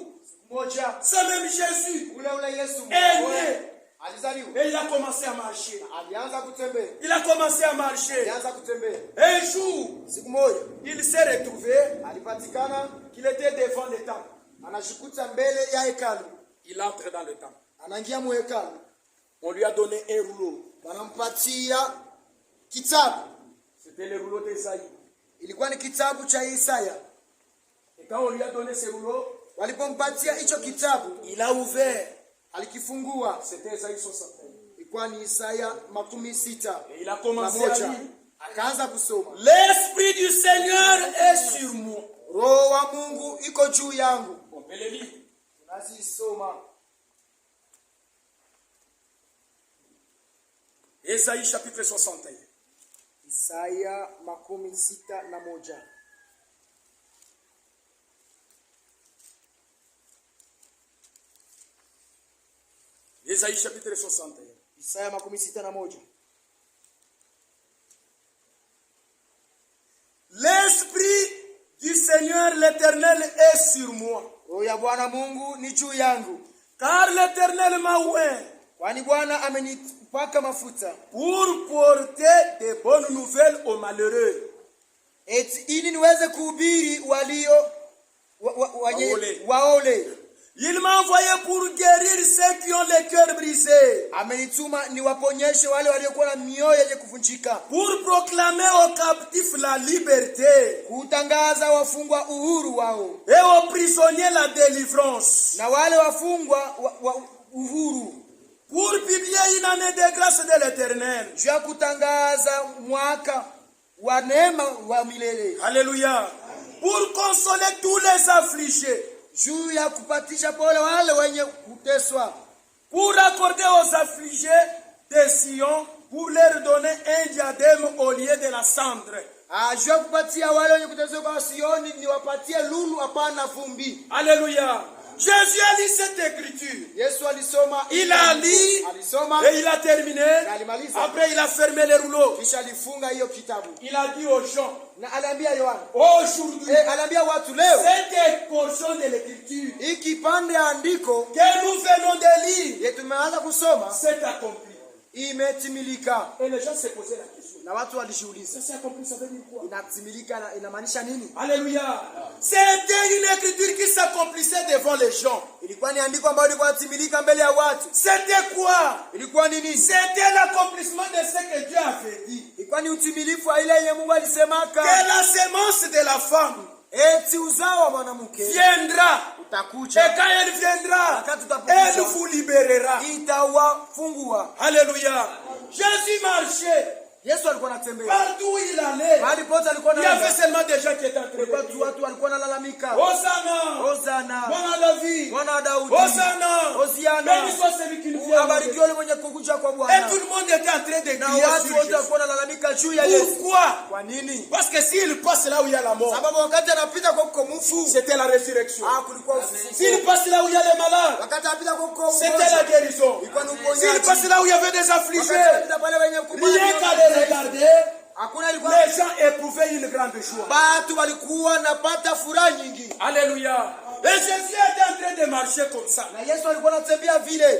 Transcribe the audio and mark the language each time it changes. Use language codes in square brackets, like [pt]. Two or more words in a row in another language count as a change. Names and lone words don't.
[sw] Moja [fr] ce même Jésus [sw] ule Yesu [fr] est né [sw] alizaliwa, [fr] et il a commencé à marcher. [sw] alianza kutembea, [fr] Il a commencé à marcher. [sw] alianza kutembea. [fr] Un jour, [sw] Siku moja [fr] il s'est retrouvé [sw] alipatikana [fr] qu'il était devant le temple. [sw] anashikuta mbele ya hekalu, [fr] Il entre dans le temple. [sw] anaingia mu hekalu, [fr] On lui a donné un rouleau. [sw] wanampatia kitabu. [fr] C'était le rouleau d'Ésaïe. [sw] Ilikuwa ni kitabu cha Isaya. [fr] Et quand on lui a donné ce rouleau, [sw] Walipompatia hicho kitabu, [fr] il a ouvert. [sw] alikifungua. [fr] C'était Isaïe 60. [sw] Ilikuwa ni Isaya 60. [fr] Et il a commencé à lire. [sw] Akaanza kusoma. [fr] L'Esprit du Seigneur est sur moi. [sw] Roho wa Mungu iko juu yangu. [fr] On peut le lire. [sw] Tunasoma. [fr] Isaïe chapitre 61. [sw] Isaya 61. [fr] Isaïe chapitre 61. [sw] Isaya 61. [fr] L'Esprit du Seigneur l'Éternel est sur moi. [sw] Roho ya Bwana Mungu ni juu yangu. [fr] Car l'Éternel m'a oint [sw] Kwani Bwana amenipaka mafuta. [fr] pour porter de bonnes nouvelles aux malheureux. [sw] Eti ili niweze kuhubiri walio waole. [fr] Il m'a envoyé pour guérir ceux qui ont le cœur brisé. [sw] Amenituma niwaponyeshe wale waliokuwa na mioyo yenye kuvunjika. [fr] Pour proclamer aux captifs la liberté. [sw] Kutangaza wafungwa uhuru wao. [fr] Et aux prisonniers la délivrance. [sw] Na wale wafungwa uhuru. [fr] Pour publier une année de grâce de l'Éternel. [sw] Juu ya kutangaza mwaka wa neema wa milele. [fr] Alléluia. Pour consoler tous les affligés. [sw] Juu ya kupatisha pole wale wenye kuteswa. [fr] Pour accorder aux affligés de Sion, pour leur donner un diadème au lieu de la cendre. [sw] Juu ya kupatia wale wenye kuteswa kwa Sioni niwapatie lulu hapana vumbi. [fr] Alléluia. Jésus a lu cette écriture. [sw] Yesu alisoma. [fr] Il a lu et il a terminé. Après il a fermé les rouleaux. [sw] Kisha alifunga hiyo kitabu. [fr] Il a dit aux gens. [sw] Na aliambia Yohana. [fr] Aujourd'hui. [sw] Aliambia watu leo. [fr] Cette portion de l'écriture. [sw] Hiki pande ya andiko [fr] que nous venons de lire. [sw] Yetu tumeanza kusoma. [fr] C'est accompli. [sw] Imetimilika. [fr] Et les gens se posaient la question. [sw] Na watu walishiuliza. [fr] C'est accompli, ça veut dire quoi? [sw] Inatimilika inamaanisha nini? [fr] Alléluia. C'était une écriture qui s'accomplissait devant les gens. [sw] Ilikuwa ni andiko ambalo lilikuwa timilika mbele ya watu. [fr] C'était quoi? [sw] Ilikuwa ni nini? [fr] C'était l'accomplissement de ce que Dieu avait dit. [sw] Ilikuwa ni utimilifu wa ile yenye Mungu alisemaka. [fr] Que la sémence de la femme [sw] eti uzao wa mwanamke [fr] viendra. [sw] Utakuja. [fr] Et quand elle viendra, elle vous libérera. [sw] Itawafungua. [fr] Alléluia. Jésus marchait. [sw] Yesu alikuwa anatembea. [fr] Partout où il allait. [sw] Mahali pote alikuwa [fr] il y avait seulement des gens qui étaient en train de crier. [sw] Watu walikuwa wanalalamika. Hosanna. Hosanna. Mwana David. Mwana Daudi. Hosanna. Hosiana. [fr] Béni soit celui qui nous vient. [sw] Abarikiwe yule mwenye kukuja kwa Bwana. [fr] Et tout le monde était en train de crier. [sw] Na watu wote walikuwa wanalalamika juu ya Yesu. [fr] Pourquoi? [sw] Kwa nini? [fr] Parce que s'il passe là où il y a la mort. [sw] Sababu wakati anapita kwa kukomufu. [fr] C'était la résurrection. [sw] Kulikuwa ufufuo. [fr] S'il passe là où il y a les malades. [sw] Wakati anapita kwa kukomufu. [fr] C'était la guérison. S'il passe là où il y avait des affligés. Rien qu'à les regarder. Les gens éprouvaient une grande joie. [sw] Batu walikuwa napata furaha nyingi. [fr] Alléluia. Et Jésus était en train de marcher comme ça. [sw] Na Yesu alikuwa anatembea vile.